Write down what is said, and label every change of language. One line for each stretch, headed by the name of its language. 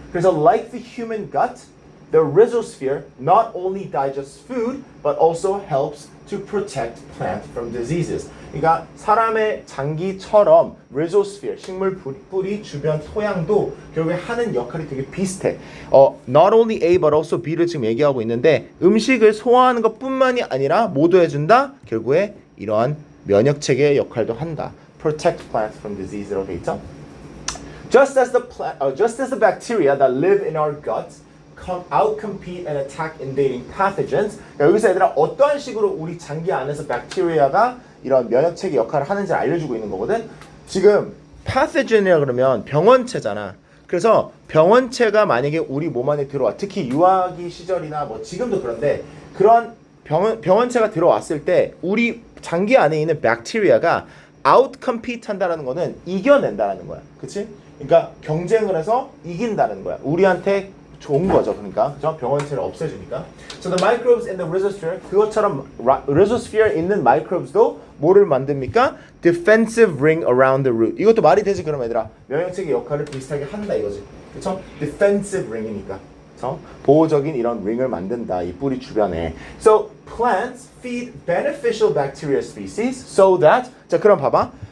Korean: 그래서
English: like the human gut, the rhizosphere not only digests food but also helps to protect plant from diseases.
Korean: 그러니까 사람의 장기처럼 rhizosphere, 식물 뿌리 주변 토양도 결국에 하는 역할이 되게 비슷해.
English: Not only A but also B
Korean: 를 지금 얘기하고 있는데 음식을 소화하는 것뿐만이 아니라 모두 해준다. 결국에 이러한 면역 체계의 역할도 한다.
English: Protect plants from disease
Korean: 라고 돼 있죠.
English: Just as the bacteria that live in our guts outcompete and attack invading pathogens.
Korean: 그러니까 여기서 얘들아 어떠한 식으로 우리 장기 안에서 박테리아가 이런 면역 체계 역할을 하는지를 알려주고 있는 거거든. 지금 pathogen이라 그러면 병원체잖아. 그래서 병원체가 만약에 우리 몸 안에 들어와, 특히 유아기 시절이나 뭐 지금도 그런데 그런 병원체가 들어왔을 때 우리 장기 안에 있는 박테리아가 outcompete 한다라는 거는 이겨낸다라는 거야. 그치? 그러니까 경쟁을 해서 이긴다는 거야. 우리한테 좋은 거죠. 그러니까 그죠? 병원체를 없애주니까.
English: So the microbes in the rhizosphere,
Korean: 그것처럼 rhizosphere 있는 microbes도 뭐를 만듭니까?
English: Defensive ring around the root.
Korean: 이것도 말이 되지 그럼 얘들아. 면역체계 역할을 비슷하게 한다 이거지. 그렇죠?
English: Defensive ring
Korean: 이니까. 그렇죠? 보호적인 이런 ring을 만든다 이 뿌리 주변에.
English: So plants feed beneficial bacteria species so that,
Korean: 자 그럼 봐봐.